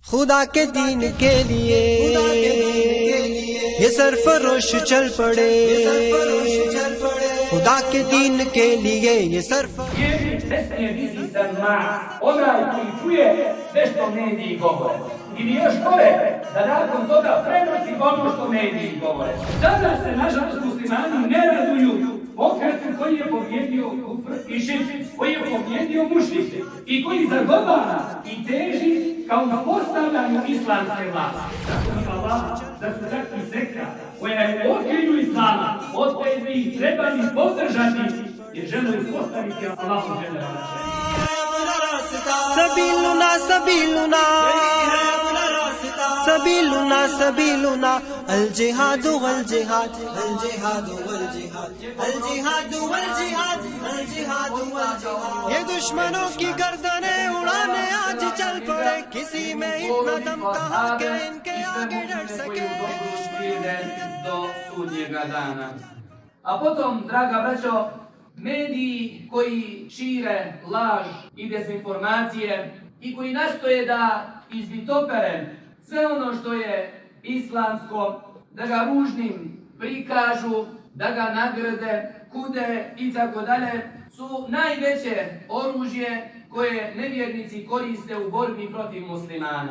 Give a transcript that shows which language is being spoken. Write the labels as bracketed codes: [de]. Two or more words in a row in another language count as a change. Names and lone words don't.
[ur] خدا کے دین کے لیے یہ سرفروش چل پڑے، خدا کے دین کے لیے یہ سرفروش. [bs] Ne smije biti sama onaj koji čuje sve što mediji govore. Ili još gore, da nakon toga prenosi ono što mediji govore. Sada se, nažalost, muslimani ne raduju pokretu koji je pobjedio kufr i širk, koji je pobjedio mušrik i koji zagovara i teži kao uspostavljanju islamske vlasti. Tako mi Allah da su čak i sekta koja je u okrilju islama, od koje bi ih trebali podržati jer žele uspostaviti Allahu dželle velaše. [ar] سبيلنا سبيلنا سبيلنا سبيلنا الجهاد والجهاد الجهاد والجهاد الجهاد والجهاد الجهاد والجهاد. [ur] یہ دشمنوں کی گردنیں اڑانے آج چل پڑے، کسی میں اتنا دم کہاں کہ ان کے آگے ڈٹ سکے [bs] do sudnjega dana. A potom, draga braćo, mediji koji šire laž i dezinformacije i koji nastoje da izvitopere sve ono što je islamsko, da ga ružnim prikažu, da ga nagrade, kude i tako dalje, su najveće oružje koje nevjernici koriste u borbi protiv muslimana.